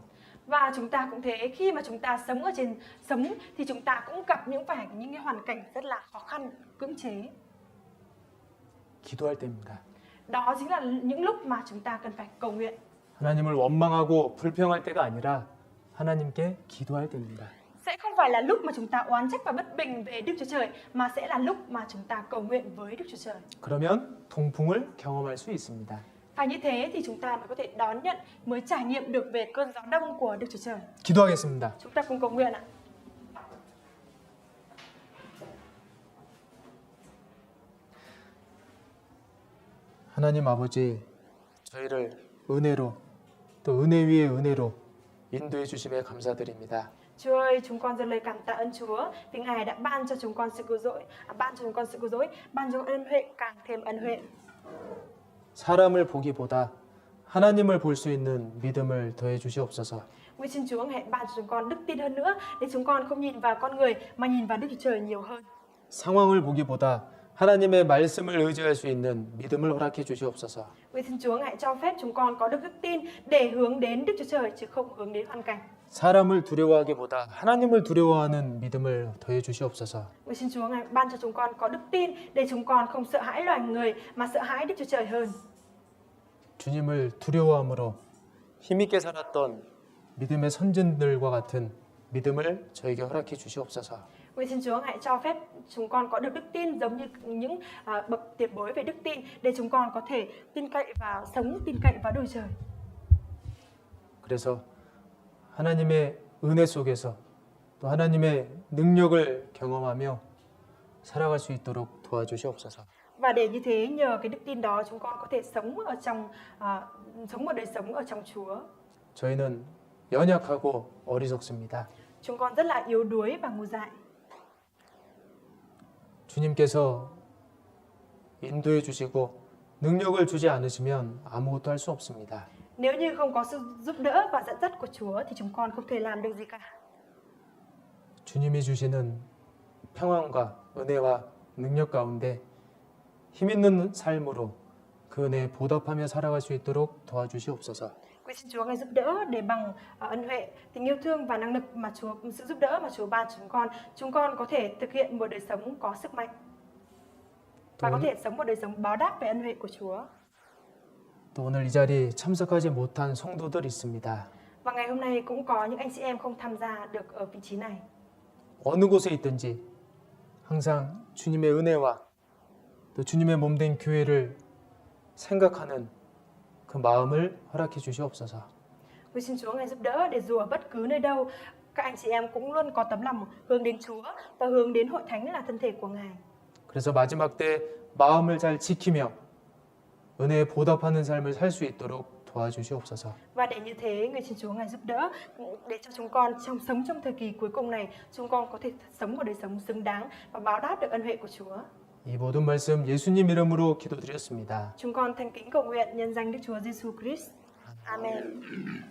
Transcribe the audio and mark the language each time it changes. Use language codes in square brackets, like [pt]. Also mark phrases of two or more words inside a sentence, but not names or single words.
[vi] Và chúng ta cũng thế, khi mà chúng ta sống thì chúng ta cũng gặp những cái hoàn cảnh rất là khó khăn, cưỡng chế. [ko] 기도할 때입니다. [vi] Đó chính là những lúc mà chúng ta cần phải cầu nguyện. [ko] 하나님을 원망하고 불평할 때가 아니라 하나님께 기도할 때입니다. [vi] Sẽ không phải là lúc mà chúng ta oán trách và bất bình về Đức Chúa Trời, mà sẽ là lúc mà chúng ta cầu nguyện với Đức Chúa Trời. [ko] 그러면 동풍을 경험할 수 있습니다. [vi] Và như thế thì chúng ta mới có thể đón nhận, mới trải nghiệm được về cơn gió đông của Đức Chúa Trời. [ko] 기도하겠습니다. [vi] Chúng ta cùng cầu nguyện ạ. [ko] 하나님 아버지, 저희를 은혜로 또 은혜 위에 은혜로 인도해 주심에 감사드립니다. [vi] Chúa ơi, chúng con dâng lời cảm tạ ơn Chúa vì Ngài đã ban cho chúng con sự cứu rỗi, ban cho ân huệ càng thêm ân huệ. [ko] 사람을 보기보다 하나님을 볼 수 있는 믿음을 더해 주시옵소서. [vi] Nguyện xin Chúa hãy ban cho chúng con đức tin hơn nữa để chúng con không nhìn vào con người mà nhìn vào Đức Chúa Trời nhiều hơn. [ko] 상황을 보기보다 하나님의 말씀을 의지할 수 있는 믿음을 허락해 주시옵소서. [vi] Nguyện xin Chúa hãy cho phép chúng con có được đức tin để hướng đến Đức Chúa Trời chứ không hướng đến hoàn cảnh. [ko] 사람을 두려워하기보다 하나님을 두려워하는 믿음을 더해 주시옵소서. [vi] Nguyện xin Chúa hãy ban cho chúng con có đức tin để chúng con không sợ hãi loài người mà sợ hãi Đức Chúa Trời hơn. [ko] 주님을 두려워함으로 힘있게 살았던 믿음의 선진들과 같은 믿음을 저에게 허락해 주시옵소서. [vi] Nguyện xin Chúa hãy cho phép chúng con có được đức tin giống như những bậc tiền bối về đức tin để chúng con có thể tin cậy vào Đức Chúa Trời. [ko] 그래서 하나님의 은혜 속에서 또 하나님의 능력을 경험하며 살아갈 수 있도록 도와주시옵소서. [vi] Và để như thế nhờ cái đức tin đó chúng con có thể sống ở trong sống một đời sống ở trong Chúa. [ko] 저희는 연약하고 어리석습니다. [vi] Chúng con rất là yếu đuối và ngu dại. [ko] 주님께서 인도해 주시고 능력을 주지 않으시면 아무것도 할 수 없습니다. [vi] Nếu như không có sự giúp đỡ và dẫn dắt của Chúa thì chúng con không thể làm được gì cả. [ko] 주님이 주시는 평안과 은혜와 능력 가운데 힘 있는 삶으로 그 은혜에 보답하며 살아갈 수 있도록 도와주시옵소서. [vi] Nguyện xin Chúa ngài giúp đỡ để bằng ân huệ, tình yêu thương và năng lực mà sự giúp đỡ mà Chúa ban chúng con có thể thực hiện một đời sống có sức mạnh và có thể sống một đời sống báo đáp về ân huệ của Chúa. [ko] 또 오늘 이 자리에 참석하지 못한 성도들 있습니다. [vi] Và ngày hôm nay cũng có những anh chị em không tham gia được ở vị trí này. [ko] 어느 곳에 있든지 항상 주님의 은혜와 또 주님의 몸된 교회를 생각하는 그 마음을 허락해 주시옵소서. [vi] Nguyện xin Chúa ngài giúp đỡ để dù ở bất cứ nơi đâu, các anh chị em cũng luôn có tấm lòng hướng đến Chúa và hướng đến hội thánh là thân thể của Ngài. [ko] 그래서 마지막 때 마음을 잘 지키며 은혜에 보답하는 삶을 살 수 있도록 도와주시옵소서. [vi] Và để như thế, nguyện xin Chúa ngài giúp đỡ để cho chúng con sống trong thời kỳ cuối cùng này, chúng con có thể sống một đời sống xứng đáng và báo đáp được ân huệ của Chúa. [ko] 이 모든 말씀 예수님 이름으로 기도드렸습니다. [vi] Chúng con thành kính cầu nguyện nhân danh Đức Chúa Giêsu Christ. Amen.